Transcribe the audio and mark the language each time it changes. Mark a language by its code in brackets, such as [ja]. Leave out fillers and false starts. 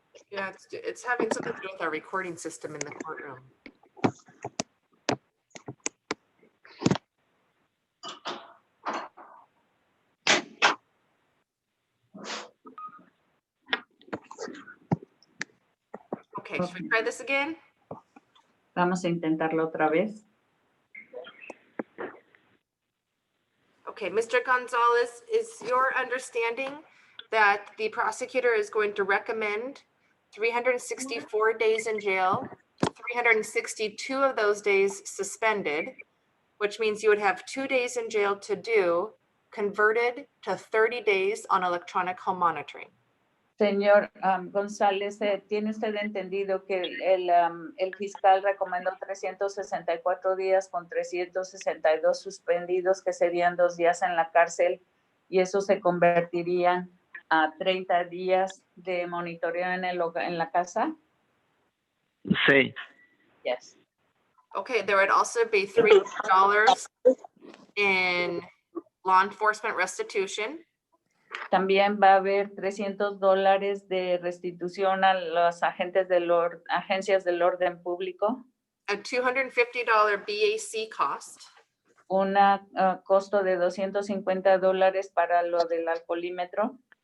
[en] Yeah, it's having something to do with our recording system in the courtroom. Okay, should we try this again? [es] Vamos a intentarlo otra vez. [en] Okay, Mr. Gonzalez, is your understanding that the prosecutor is going to recommend 364 days in jail, 362 of those days suspended, which means you would have 2 days in jail to do, converted to 30 days on electronic home monitoring? [es] Señor González, ¿tiene usted entendido que el fiscal recomendó 364 días con 362 suspendidos, que serían 2 días en la cárcel, y eso se convertiría a 30 días de monitoreo en la casa? Sí. [en] Yes. Okay, there would also be $300 in law enforcement restitution. [es] También va a haber $300 de restitución a los agentes agencias del orden público, [en] A $250 BAC cost, [es] un costo de $250 para lo del alcoholímetro,